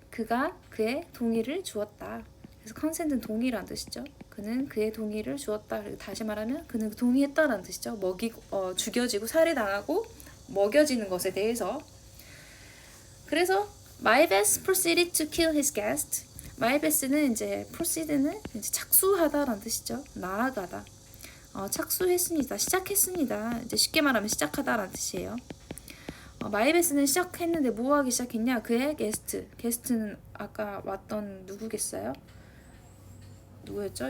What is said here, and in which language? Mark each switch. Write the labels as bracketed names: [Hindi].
[Korean] 그가 그의 동의를 주었다. 그래서 consent은 동의란 뜻이죠. 그는 그의 동의를 주었다. 그리고 다시 말하면 그는 동의했다라는 뜻이죠. 죽여지고 살해당하고 먹여지는 것에 대해서. [English] 그래서 마이베스 proceeded to kill his guest. [Korean] 마이베스는 이제 proceed는 이제 착수하다라는 뜻이죠. 나아가다. 착수했습니다. 시작했습니다. 이제 쉽게 말하면 시작하다라는 뜻이에요. 마이베스는 시작했는데 뭐 하기 시작했냐? 그의 게스트는 아까 왔던 누구겠어요? 누구였죠?